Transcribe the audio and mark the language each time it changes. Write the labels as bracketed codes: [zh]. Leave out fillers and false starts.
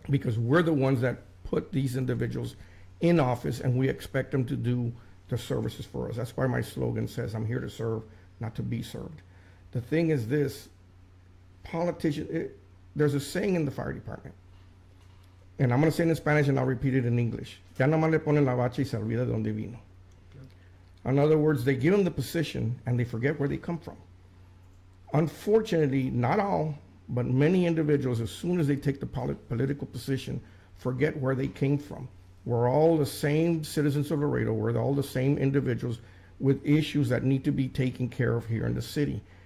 [en] Because we're the ones that put these individuals in office, and we expect them to do the services for us. That's why my slogan says, I'm here to serve, not to be served. The thing is this, there's a saying in the fire department, and I'm going to say it in Spanish and I'll repeat it in English. [es] Ya nomás le ponen la bacha y se olvida de dónde vino. [en] In other words, they give them the position and they forget where they come from. Unfortunately, not all, but many individuals, as soon as they take the political position, forget where they came from. We're all the same citizens of Laredo. We're all the same individuals with issues that need to be taken care of here in the city.